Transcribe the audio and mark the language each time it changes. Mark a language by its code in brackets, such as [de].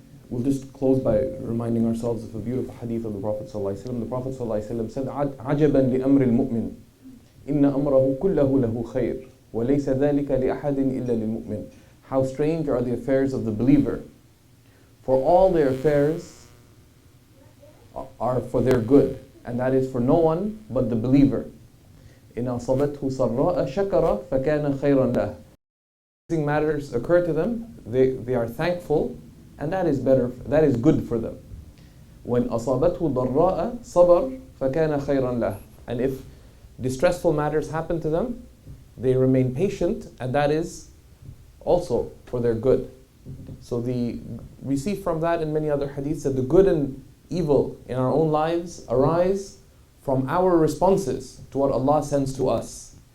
[en] We'll just close by reminding ourselves of a beautiful hadith of the Prophet ﷺ. The Prophet ﷺ said, [ar] عَجَبًا لِأَمْرِ الْمُؤْمِنِ إِنَّ أَمْرَهُ كُلَّهُ لَهُ خَيْرٌ وَلَيْسَ ذَلِكَ لِأَحَدٍ إِلَّا لِلْمُؤْمِنِ. [en] How strange are the affairs of the believer, for all their affairs are for their good, and that is for no one but the believer. [ar] إِنْ أَصَبَتْهُ سَرَّاءَ شَكَرَ فَكَانَ خَيْرًا لَهُ. [en] Matters occur to them, they are thankful, and that is good for them. When [ar] أَصَابَتْهُ ضَرَّاءَ صَبَرْ فَكَانَ خَيْرًا لَهُ. [en] And if distressful matters happen to them, they remain patient, and that is also for their good. So we see from that in many other hadiths that the good and evil in our own lives arise from our responses to what Allah sends to us.